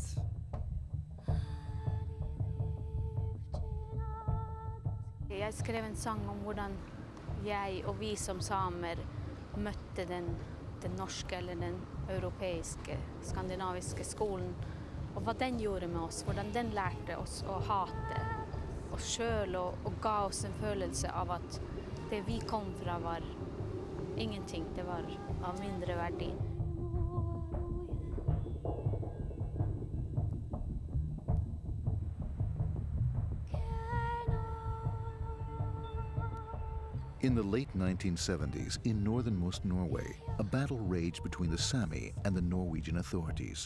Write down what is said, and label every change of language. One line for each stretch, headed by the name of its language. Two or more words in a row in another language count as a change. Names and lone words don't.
Norwegian: Jeg skrev en sang om hvordan jeg og vi som samer møtte den norske eller den europeiske, skandinaviske skolen, og hva den gjorde med oss, hvordan den lærte oss å hate oss selv og ga oss en følelse av at det vi kom fra var ingenting, det var av mindre verdi.
English: In the late 1970s, in northernmost Norway, a battle raged between the Sami and the Norwegian authorities.